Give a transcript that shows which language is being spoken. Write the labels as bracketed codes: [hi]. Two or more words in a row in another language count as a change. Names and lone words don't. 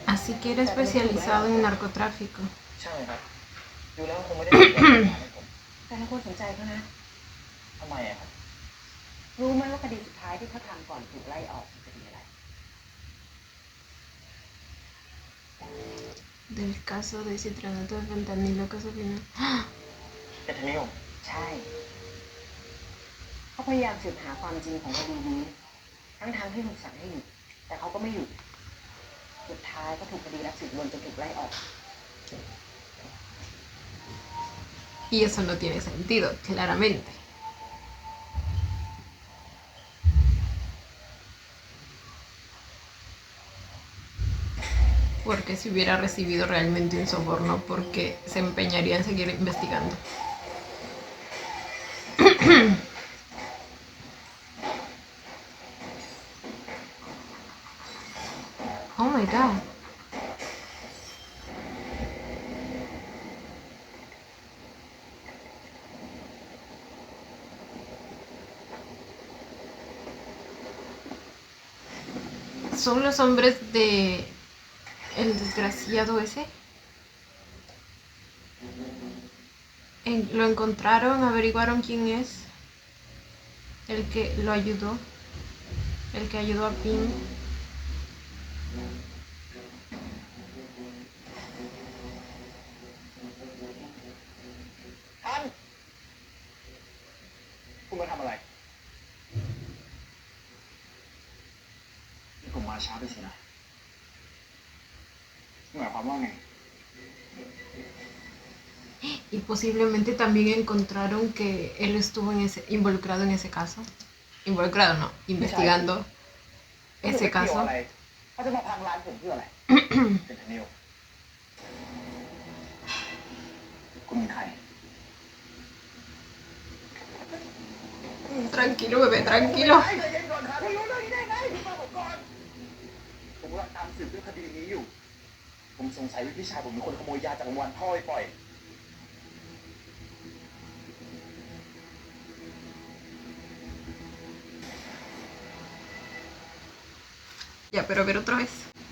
[es] siquiera especializado en narcotráfico. [th] ใช่ครับดูแล้วคงไม่ได้เป็นคนให้ผม แต่เราควรสนใจเขานะ ทำไมอะครับ รู้ไหมว่าคดีสุดท้ายที่เขาทำก่อนถูกไล่ออกคือคดีอะไร [es] Del caso de citrato de fentanilo, caso final. [th] เอทานิล ใช่ เขาพยายามสืบหาความจริงของคดีนี้ ทั้งที่ถูกสั่งให้หยุด แต่เขาก็ไม่หยุด สุดท้ายก็ถูกคดีรับสินบนจนถูกไล่ออก [es] Y eso no tiene sentido, claramente. Porque si hubiera recibido realmente un soborno, porque se empeñaría en seguir investigando. [en] Oh my god. [es] ¿Son los hombres de el desgraciado ese? Lo encontraron, averiguaron quién es. El que lo ayudó. El que ayudó a Pim. [th] ท่าน คุณมาทำอะไร นี่ผมมาช้าไปสินะหมายความว่าไง [es] Y posiblemente también encontraron que él estuvo involucrado en ese caso. Involucrado no, investigando [th] ไม่ [es] ese [th] เกี่ยว [es] caso. [th] อะไรเขาจะมาพังร้านผมเพื่ออะไร เอทานิล คุณเป็นใคร [es] Tranquilo, bebé, tranquilo. [th] ใจเย็นก่อนครับคุณรู้เรื่องนี้ได้ไงคุณฟังผมก่อน ผมกำลังตามสืบเรื่องคดีนี้อยู่ ผมสงสัยว่าพี่ชายผมเป็นคนขโมยยาจากโรงพยาบาลพ่อไปปล่อย [es] Ya, pero a ver otra vez.